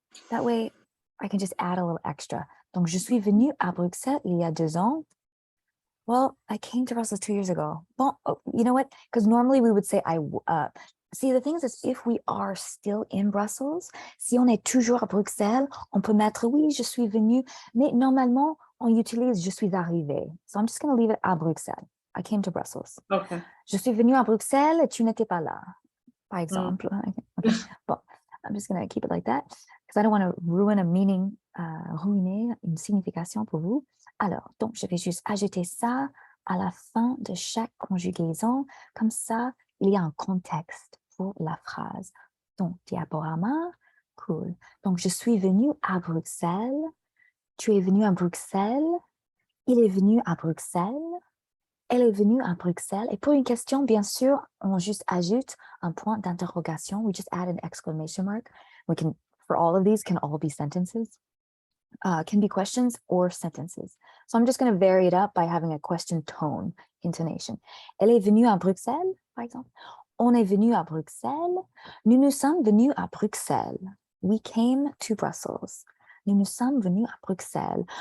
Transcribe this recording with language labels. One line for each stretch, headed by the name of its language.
English: That way, I can just add a little extra.
French: Donc, je suis venu à Bruxelles il y a 2 ans.
English: Well, I came to Brussels 2 years ago.
French: Bon,
English: you know what? Because normally we would say see, the thing is if we are still in Brussels,
French: si on est toujours à Bruxelles, on peut mettre oui, je suis venu, mais normalement, on utilise je suis arrivé.
English: So I'm just going to leave it à Bruxelles. I came to Brussels. Okay.
French: Je suis venu à Bruxelles et tu n'étais pas là, par exemple.
English: Okay. Bon, I'm just going to keep it like that because I don't want to ruin a meaning,
French: ruiner une signification pour vous. Alors, donc, je vais juste ajouter ça à la fin de chaque conjugaison. Comme ça, il y a un contexte pour la phrase. Donc, diaporama, cool. Donc, je suis venu à Bruxelles. Tu es venu à Bruxelles. Il est venu à Bruxelles. Elle est venue à Bruxelles. Et pour une question, bien sûr, on juste ajoute un point d'interrogation.
English: We just add an exclamation mark. We can, for all of these, can all be sentences. Can be questions or sentences. So I'm just going to vary it up by having a question tone, intonation.
French: Elle est venue à Bruxelles, par exemple. On est venu à Bruxelles. Nous nous sommes venus à Bruxelles.
English: We came to Brussels.
French: nous sommes venus à Bruxelles.